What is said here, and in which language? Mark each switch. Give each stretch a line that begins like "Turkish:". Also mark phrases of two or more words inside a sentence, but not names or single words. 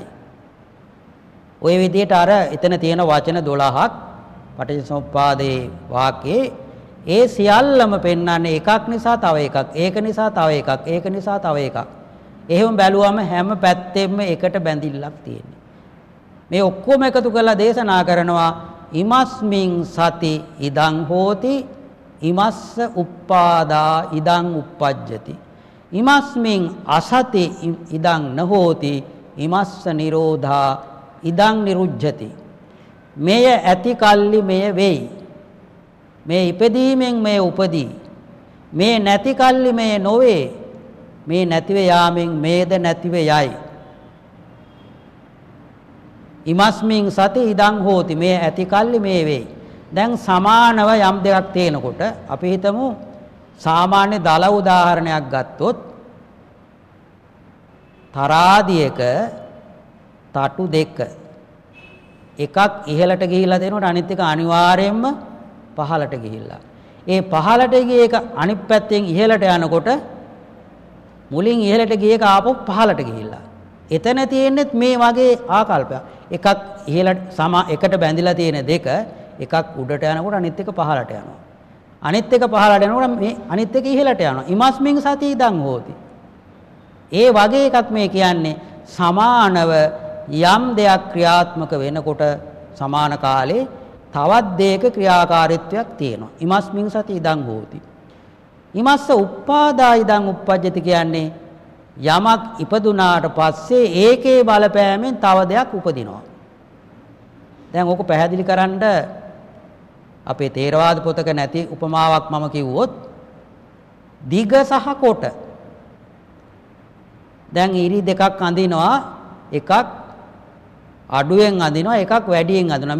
Sinhala: ওই විදිහට අර එතන තියෙන වචන 12ක් පටිච්චසමුප්පාදේ වාක්‍යයේ ඒ සියල්ලම පෙන්වන්නේ එකක් නිසා තව එකක්, ඒක නිසා තව එකක්, ඒක නිසා තව එකක්. එහෙම බැලුවම හැම පැත්තෙම එකට බැඳිල්ලක් තියෙනවා. මේ ඔක්කොම එකතු කරලා දේශනා කරනවා
Pali: ඉමස්මින් සති ඉදං හෝති ඉමස්ස උප්පාදා ඉදං uppajjati. ඉමස්මින් අසති ඉදං නහෝති ඉමස්ස නිරෝධා ඉදං නිරුජ්ජති.
Sinhala: මෙය ඇති කල්ලි මෙය වෙයි. මේ ඉපදීමෙන් මේ උපදී. මේ නැති කල්ලි මේ නොවේ. මේ නැතිව යාමෙන් මේද නැතිව යයි.
Pali: ඉමස්මින් සති ඉදං හෝති
Sinhala: මේ ඇති කල්ලි මේ වෙයි. දැන් සමානව යම් දෙයක් තේනකොට අපි හිතමු සාමාන්‍ය දල උදාහරණයක් ගත්තොත් තරාදියක තටු දෙක එකක් ඉහළට ගිහිල්ලා දෙනකොට අනිත් එක අනිවාර්යයෙන්ම පහළට ගිහිල්ලා. ඒ පහළට ගිය එක අනිත් පැත්තෙන් ඉහළට යනකොට මුලින් ඉහළට ගිය එක ආපහු පහළට ගිහිල්ලා. එතන තියෙන්නේ මේ වගේ ආකල්පයක්. එකක් ඉහළට එකට බැඳිලා තියෙන දෙක එකක් උඩට යනකොට අනිත් එක පහළට යනවා. අනිත් එක පහළට යනකොට මේ අනිත් එක ඉහළට යනවා.
Pali: ඉමස්මින් සති ඉදං හෝති.
Sinhala: ඒ වගේ එකක් මේ කියන්නේ සමානව යම් දෙයක් ක්‍රියාත්මක වෙනකොට සමාන කාලේ තවත් දෙයක ක්‍රියාකාරීත්වයක් තියෙනවා.
Pali: ඉමස්මින් සති ඉදං හෝති. ඉමස්ස උප්පාදා ඉදං උප්පජ්ජති
Sinhala: කියන්නේ යමක් ඉපදුනාට පස්සේ ඒකේ බලපෑමෙන් තව දෙයක් උපදිනවා. දැන් ඕක පැහැදිලි කරන්න අපේ තේරවාද පොතක නැති උපමාවක් මම කිව්වොත් දිග සහ කොට. දැන් ඉරි දෙකක් අඳිනවා, එකක් අඩුවෙන් අඳිනවා, එකක් වැඩියෙන් අඳිනවා.